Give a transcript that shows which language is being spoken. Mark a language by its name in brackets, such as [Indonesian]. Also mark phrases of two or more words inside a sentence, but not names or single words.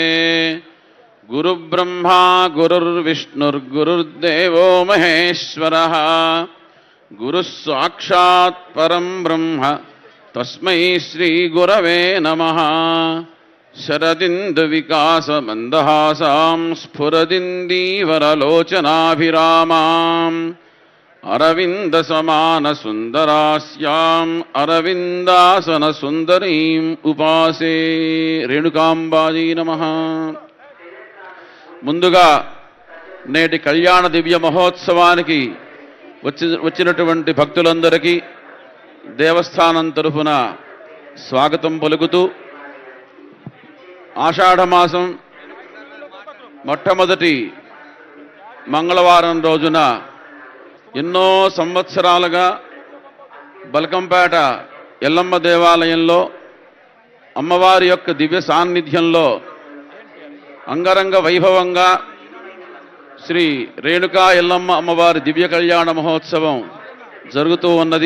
[Sanskrit] गुरुब्रह्मा गुरुर्विष्णुर्गुरुर्देवो महेश्वरः गुरुः साक्षात् परं ब्रह्म तस्मै श्रीगुरवे नमः। शरदिन्दुविकासमन्दहासां स्फुरदिन्दीवरलोचनाभिरामाम् अरविन्दसमानसुन्दरास्याम् अरविन्दासनसुन्दरीम् उपासे। రేణుకాంబాజీ నమః। [Telugu] ముందుగా నేటి కళ్యాణ దివ్య మహోత్సవానికి వచ్చినటువంటి భక్తులందరికీ దేవస్థానం తరఫున స్వాగతం పలుకుతూ, ఆషాఢమాసం మొట్టమొదటి మంగళవారం రోజున ఎన్నో సంవత్సరాలుగా బల్కంపేట ఎల్లమ్మ దేవాలయంలో అమ్మవారి యొక్క దివ్య సాన్నిధ్యంలో అంగరంగ వైభవంగా శ్రీ రేణుకా ఎల్లమ్మ అమ్మవారి దివ్య కళ్యాణ మహోత్సవం జరుగుతూ ఉన్నది.